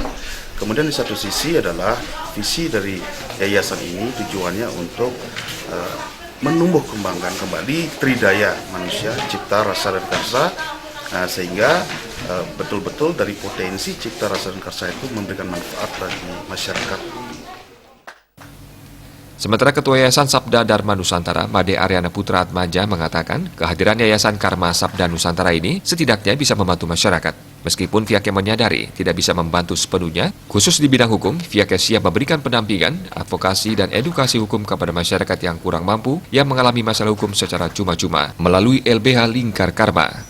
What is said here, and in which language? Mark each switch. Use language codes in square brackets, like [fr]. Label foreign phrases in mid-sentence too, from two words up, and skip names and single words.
[id] Kemudian di satu sisi adalah visi dari yayasan ini tujuannya untuk menumbuh kembangkan kembali tridaya manusia, cipta, rasa, dan karsa, sehingga betul-betul dari potensi cipta, rasa, dan karsa itu memberikan manfaat bagi masyarakat. Sementara Ketua Yayasan Sabda Dharma Nusantara, Made Aryana Putra Atmaja mengatakan kehadiran Yayasan Karma Sabda Nusantara ini setidaknya bisa membantu masyarakat. Meskipun pihaknya menyadari tidak bisa membantu sepenuhnya, khusus di bidang hukum, pihaknya siap memberikan pendampingan, advokasi, dan edukasi hukum kepada masyarakat yang kurang mampu yang mengalami masalah hukum secara cuma-cuma melalui LBH Lingkar Karma.